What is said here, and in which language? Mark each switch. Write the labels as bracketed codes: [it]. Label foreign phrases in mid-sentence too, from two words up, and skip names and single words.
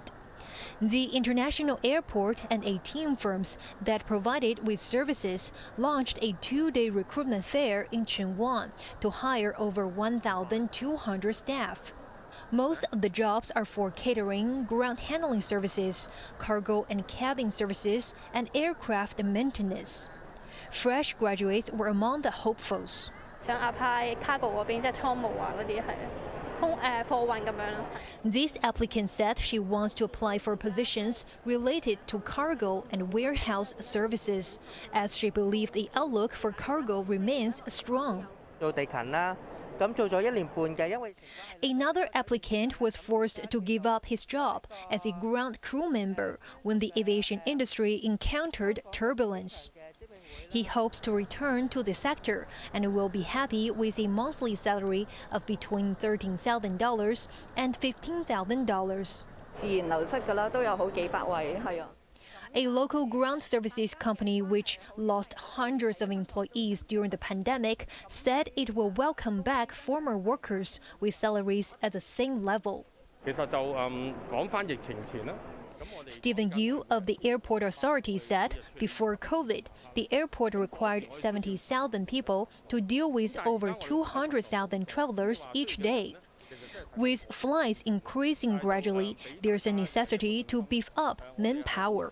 [en] The international airport and 18 firms that provide it with services launched a 2-day recruitment fair in Tsuen Wan to hire over 1,200 staff. Most of the jobs are for catering, ground handling services, cargo and cabin services, and aircraft maintenance. Fresh graduates were among the hopefuls. [yue] 想 [en] apply cargo [yue] 嗰邊，即係倉務啊嗰啲係貨運咁樣咯。 [en] This applicant said she wants to apply for positions related to cargo and warehouse services, as she believed the outlook for cargo remains strong. [yue] 做地勤啦，咁做咗1年半嘅，因為 [en] Another applicant was forced to give up his job as a ground crew member when the aviation industry encountered turbulence. He hopes to return to the sector and will be happy with a monthly salary of between $13,000 and $15,000. [yue] 自然流失㗎啦，都有好幾百位，係啊。 [en] A local ground services company which lost hundreds of employees during the pandemic said it will welcome back former workers with salaries at the same level. [yue] 其實就講返疫情前啦。 [en] Stephen Yu of the airport authority said before COVID, the airport required 70,000 people to deal with over 200,000 travelers each day. With flights increasing gradually, there's a necessity to beef up manpower.